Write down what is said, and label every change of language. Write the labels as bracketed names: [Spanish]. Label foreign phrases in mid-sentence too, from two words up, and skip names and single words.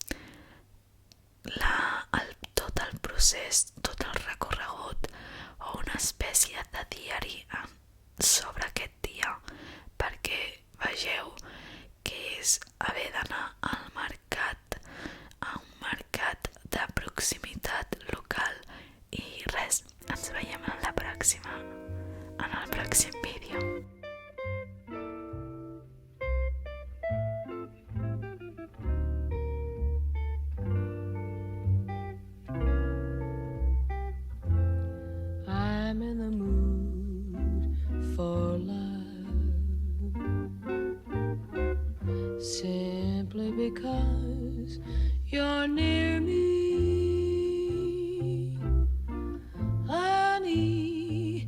[Catalan] tot el procés, tot el recorregut o una espècie de diari sobre aquest dia perquè vegeu que és haver d'anar al mercat, a un mercat de proximitat local. I res, ens veiem en el pròxim vídeo. [English] I'm in the mood for love, simply because you're near me, honey.